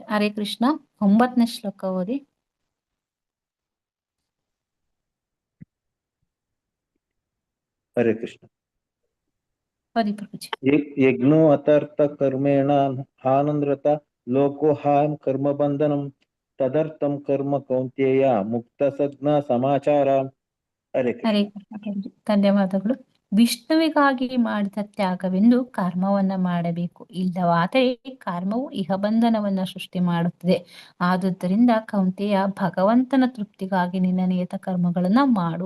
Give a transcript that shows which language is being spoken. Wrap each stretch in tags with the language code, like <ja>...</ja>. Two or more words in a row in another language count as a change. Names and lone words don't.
<kn>ಹರೇ ಕೃಷ್ಣ. 9ನೇ ಶ್ಲೋಕ ಓದಿ. ಹರೇ ಕೃಷ್ಣ. ಓದಿ ಪ್ರಭುಜಿ.</kn> <sa>ಯಜ್ಞೋ ಅಥರ್ಥ ಕರ್ಮೇಣ ಹಾನಂದ್ರತ ಲೋಕೋ ಹಾಂ ಕರ್ಮ ಬಂಧನಂ ತದರ್ಥಂ ಕರ್ಮ ಕೌಂತೇಯ ಮುಕ್ತ ಸಜ್ಞ ಸಮಾಚಾರ.</sa> <kn>ಹರೇ ಹರೇ ಕೃಷ್ಣ. ಕೃಷ್ಣ ಪ್ರಭುಜಿ. ಧನ್ಯವಾದಗಳು. ವಿಷ್ಣುವಿಗಾಗಿ ಮಾಡಿದ ತ್ಯಾಗವೆಂದು ಕರ್ಮವನ್ನ ಮಾಡಬೇಕು, ಇಲ್ಲವಾದರೆ ಕರ್ಮವು ಇಹಬಂಧನವನ್ನ ಸೃಷ್ಟಿ ಮಾಡುತ್ತದೆ. ಆದುದರಿಂದ ಕೌಂತೆಯ ಭಗವಂತನ ತೃಪ್ತಿಗಾಗಿ ನಿನ್ನ ನಿಯತ ಕರ್ಮಗಳನ್ನ ಮಾಡು.</kn>